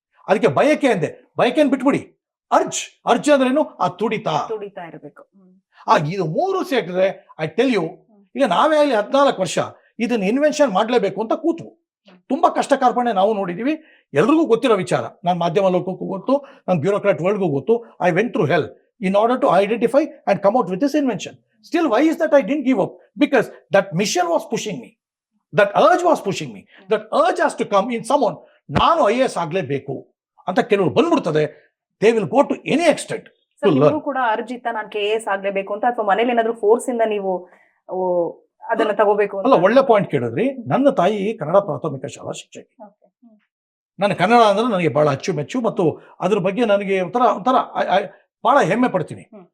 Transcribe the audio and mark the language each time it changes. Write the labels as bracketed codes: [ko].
[kn] ಅದಕ್ಕೆ ಬಯಕೆ ಅಂದೆ, ಬಯಕೆನ್ ಬಿಟ್ಬಿಡಿ. ಅರ್ಜ್ ಅಂದ್ರೇನು? ಆ ತುಡಿತಾ ಇರಬೇಕು. ಇದು ಮೂರು ಸೇರಿದ್ರೆ [en] I tell you, [kn] ಈಗ ನಾವೇ ಅಲ್ಲಿ 14 ವರ್ಷ ಇದನ್ನ ಇನ್ವೆನ್ಷನ್ ಮಾಡಲೇಬೇಕು ಅಂತ ಕೂತು ತುಂಬಾ ಕಷ್ಟ ಕಾರ್ಪಣೆ ನಾವು ನೋಡಿದೀವಿ. ಎಲ್ರಿಗೂ ಗೊತ್ತಿರೋ ವಿಚಾರ, ನಾನು ಮಾಧ್ಯಮ ಲೋಕಕ್ಕೂ ಗೊತ್ತು, ನನ್ನ ಬ್ಯೂರೋಕ್ರಾಟ್ ವರ್ಲ್ಡ್ಗೂ ಗೊತ್ತು. [en] I went through hell in order to identify and come out with this invention. Still, why is that I didn't give up? Because that mission was pushing me. That urge was pushing me. That urge has to come in someone. [kn] ನಾನು IAS ಆಗ್ಲೇಬೇಕು ಅಂತ ಕೆಲವರು ಬಂದ್ಬಿಡ್ತದೆ. [en] They will go to any extent to learn. [kn] ಕೂಡ ಅರ್ಜಿತ ನಾನು KAS ಆಗ್ಲೇಬೇಕು ಅಂತ, ಅಥವಾ ಮನೇಲಿ ಏನಾದ್ರು ಫೋರ್ಸ್ ಇಂದ ನೀವು ಅದನ್ನ ತಗೋಬೇಕು ಅಲ್ಲ, ಒಳ್ಳೆ ಪಾಯಿಂಟ್ ಕೇಳಿದ್ರಿ. ನನ್ನ ತಾಯಿ ಕನ್ನಡ ಪ್ರಾಥಮಿಕ ಶಾಲಾ ಶಿಕ್ಷಕಿ. ನಾನು ಕನ್ನಡ ಅಂದ್ರೆ ನನಗೆ ಬಹಳ ಅಚ್ಚುಮೆಚ್ಚು ಮತ್ತು ಅದ್ರ ಬಗ್ಗೆ ನನಗೆ ಒಂಥರ ಬಹಳ ಹೆಮ್ಮೆ ಪಡ್ತೀನಿ.